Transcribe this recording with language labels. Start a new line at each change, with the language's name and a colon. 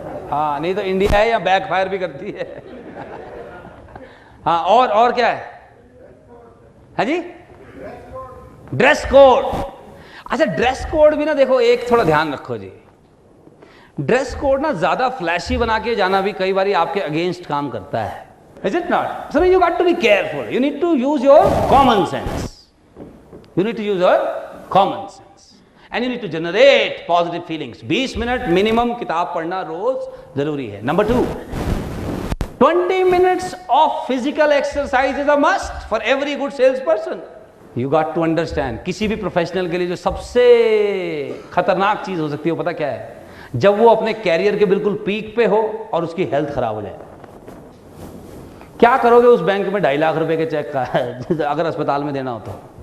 Hindi: हाँ, नहीं तो इंडिया है या बैकफायर भी करती है। हाँ, और क्या है? हाँ जी, ड्रेस कोड। अच्छा, ड्रेस कोड भी ना, देखो एक थोड़ा ध्यान रखो जी, ड्रेस कोड ना ज्यादा फ्लैशी बना के जाना भी कई बार आपके अगेंस्ट काम करता है।
English: Is it not? So you got to be careful. You need to use your common sense. You need to use your common sense. And you need to generate positive feelings.
Hindi: 20 minute minimum किताब पढ़ना रोज जरूरी है।
English: नंबर 2, 20 minutes of physical exercise is a must for every good salesperson. You got to understand.
Hindi: किसी भी professional के लिए जो सबसे खतरनाक चीज हो सकती है वो पता क्या है? जब वो अपने कैरियर के बिल्कुल पीक पे हो और उसकी हेल्थ खराब हो जाए। क्या करोगे उस बैंक में 2.5 लाख रुपए के चेक का अगर अस्पताल में देना हो तो?